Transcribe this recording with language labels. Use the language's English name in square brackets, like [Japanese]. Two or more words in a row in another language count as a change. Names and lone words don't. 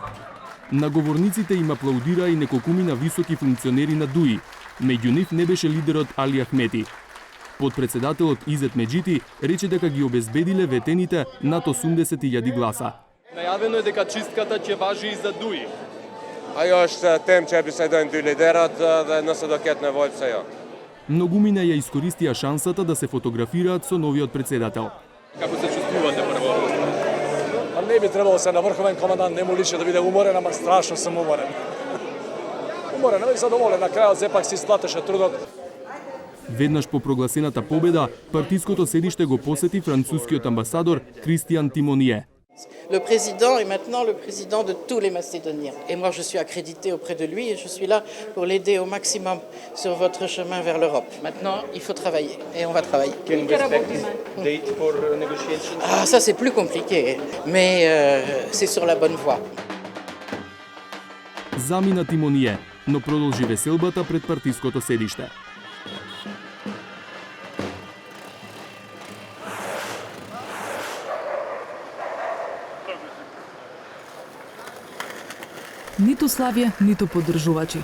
[Macedonian] На говорниците им аплаудира и неколкумина високи функционери на ДУИ. Меѓу нив не беше лидерот Али Ахмети. Подпредседателот Изет Меджити рече дека ги обезбедиле ветените над 80.000 гласа. Најавено е дека чистката ќе важи и за ДУИ. [Albanian] Ajo është temë që e bisedojnë dy liderat dhe nëse do ketë nevojë pse jo. [Macedonian] Многумина ја искористија шансата да се фотографираат со новиот председател. Како се чувствувате прво? А не би требало се на врховен командант не му личи да биде уморен, ама страшно сум уморен. Уморен, ама и задоволен, на крајот сепак си сплатеше трудот. Веднаш по прогласената победа, партиското седиште го посети францускиот амбасадор Кристиан Тимоние. [French] Le président est maintenant le président de tous les Macédoniens. Et moi, je suis accréditée auprès de lui et je suis là pour l'aider au maximum sur votre chemin vers l'Europe. Maintenant, il faut travailler et on va travailler. [English] Can we expect date for negotiations? [French] Ah, ça, c'est plus compliqué, mais c'est sur la bonne voie. [Macedonian] Замина Тимоние, но продолжи веселбата пред партиското седиште. Ниту славје, ниту поддржувачи.